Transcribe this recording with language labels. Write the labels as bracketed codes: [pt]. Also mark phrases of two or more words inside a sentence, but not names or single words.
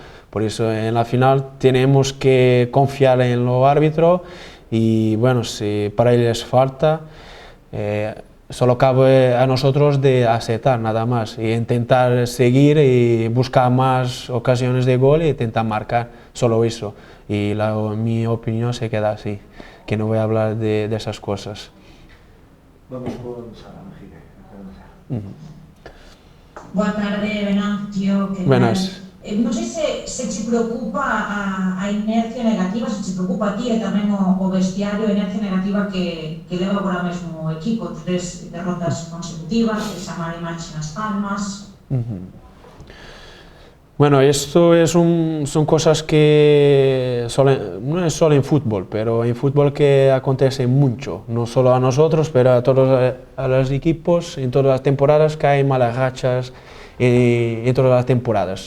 [es] Por eso en la final tenemos que confiar en los árbitros y bueno, si para ellos falta, solo cabe a nosotros de aceptar nada más e intentar seguir y buscar más ocasiones de gol e intentar marcar, solo eso. Y mi opinión se queda así, que no voy a hablar de esas cosas. Vamos con Sara Mejide. [gl] Boa tarde, Venancio. [es] Buenas. [gl] Non sei se te preocupa a inercia negativa, se te preocupa a ti e tamén o vestiario, a inercia negativa que leva agora mesmo o equipo, 3 derrotas consecutivas, esa mala imaxe nas Palmas. [es] Bueno, esto son cosas que no es solo en fútbol, pero en fútbol que acontece mucho, no solo a nosotros, pero a todos los equipos, en todas las temporadas que hay malas rachas en todas las temporadas.